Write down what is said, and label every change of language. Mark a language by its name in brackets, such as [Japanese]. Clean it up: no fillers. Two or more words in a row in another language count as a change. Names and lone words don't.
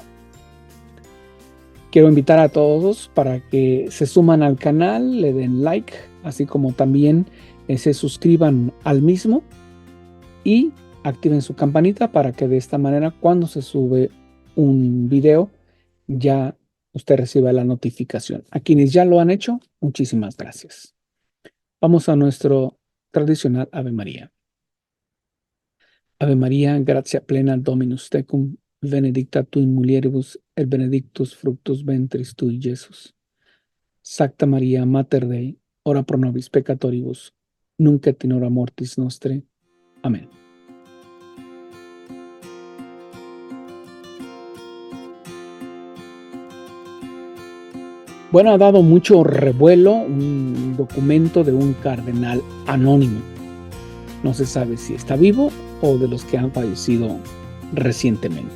[Spanish] Quiero invitar a todos para que se suman al canal, le den like, así como también se suscriban al mismo y activen su campanita para que de esta manera cuando se sube un video ya usted reciba la notificación. A quienes ya lo han hecho, muchísimas gracias. Vamos a nuestro tradicional Ave María. [Latin] Ave María, gratia plena Dominus tecum, benedicta tu in mulieribus et benedictus fructus ventris tui, Iesus. Sacta Maria, Mater Dei, ora pro nobis peccatoribus, nunc et in hora mortis nostre. [Spanish] Amén. Bueno, ha dado mucho revuelo un documento de un cardenal anónimo. No se sabe si está vivo o de los que han fallecido recientemente.